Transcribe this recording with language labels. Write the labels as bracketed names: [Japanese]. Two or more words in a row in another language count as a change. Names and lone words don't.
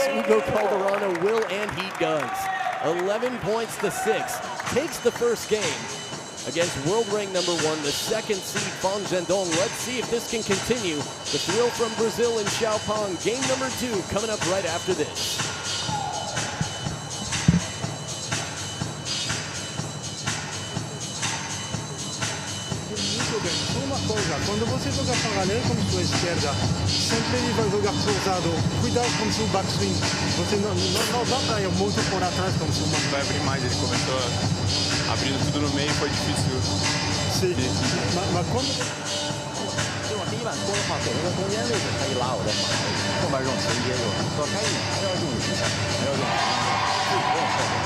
[English] Hugo Calderano will, and he does. 11 points to 6. Takes the first game against world rank number 1, the second seed Zhendong. Let's see if this can continue. The thrill from Brazil in Xiaopeng. Game number 2 coming up right after this. [Portuguese] Uma coisa, quando você joga paralelo com sua esquerda, sempre ele vai jogar cruzado. Cuidado com seu backswing. Você não dá para ir muito por atrás com seu backswing. Vai abrir mais, ele começou abrindo tudo no meio, foi difícil. Sim, mas quando... [Chinese] 因为第一板多的话，给那个中间位置他一拉我再跑，后面这种衔接就多开一点，还是要用力一下，还是要用力，自己不用后悔。